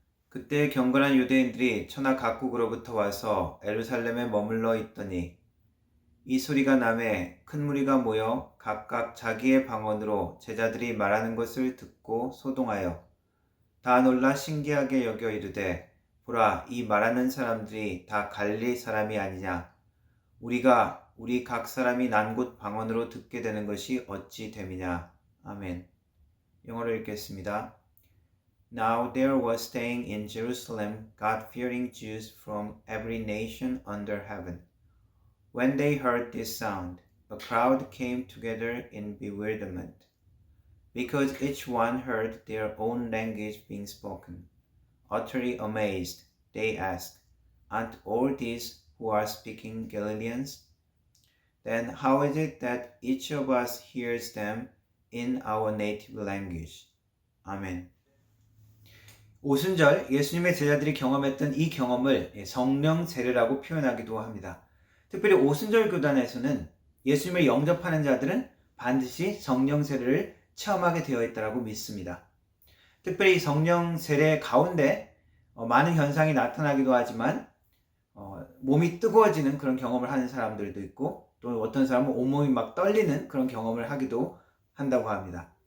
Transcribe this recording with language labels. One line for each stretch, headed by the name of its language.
Korean: 그때 경건한 유대인들이 천하 각국으로부터 와서 예루살렘에 머물러 있더니 이 소리가 나매 큰 무리가 모여 각각 자기의 방언으로 제자들이 말하는 것을 듣고 소동하여 다 놀라 신기하게 여겨 이르되 보라, 이 말하는 사람들이 다 갈릴리 사람이 아니냐? 우리가 우리 각 사람이 난 곳 방언으로 듣게 되는 것이 어찌 됨이냐. 아멘. 영어로 읽겠습니다.
English: Now there was staying in Jerusalem God-fearing Jews from every nation under heaven. When they heard this sound, a crowd came together in bewilderment, because each one heard their own language being spoken. Utterly amazed, they asked, "Aren't all these who are speaking Galileans? Then how is it that each of us hears them in our native language?"
Korean: 아멘. 오순절 예수님의 제자들이 경험했던 이 경험을 성령 세례라고 표현하기도 합니다. 특별히 오순절 교단에서는 예수님을 영접하는 자들은 반드시 성령 세례를 체험하게 되어 있다고 믿습니다. 특별히 성령 세례 가운데 많은 현상이 나타나기도 하지만 몸이 뜨거워지는 그런 경험을 하는 사람들도 있고, 또 어떤 사람은 온몸이 막 떨리는 그런 경험을 하기도 한다고 합니다.